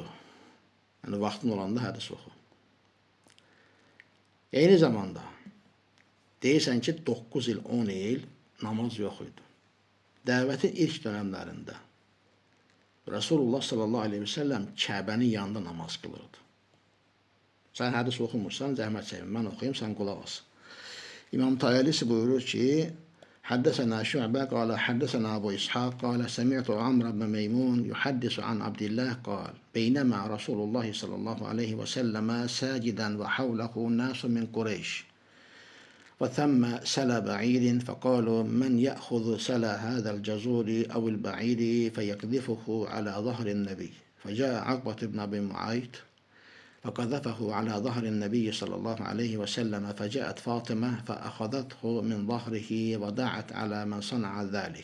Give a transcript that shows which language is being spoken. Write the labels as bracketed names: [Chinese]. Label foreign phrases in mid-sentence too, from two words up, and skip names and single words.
[Azerbaijani] Yani vaktin olanda hadis oku. Eyni zamanda deyirsən ki 9 il 10 il namaz yok idi. Dəvətin ilk dönemlerinde Resulullah [Arabic] صلى الله عليه وسلم [Azerbaijani] Kəbənin yanında namaz kılırdı. Sen hadis okumursan zəhmət çəkin, mən oxuyayım, sen qulaq as. İmam Tayalisi buyurur ki [Arabic] حدثنا شعبة قال حدثنا أبو إسحاق قال سمعت عمرو بن ميمون يحدث عن عبد الله قال بينما رسول الله صلى الله عليه وسلم ساجدا وحوله ناس من قريش وثم سلا بعير فقالوا من يأخذ سلا هذا الجزور أو البعير فيقذفه على ظهر النبي فجاء عقبة بن أبي معيط فقذفه على ظهر النبي صلى الله عليه وسلم فجاءت فاطمة فأخذته من ظهره ودعت على من صنع ذلك.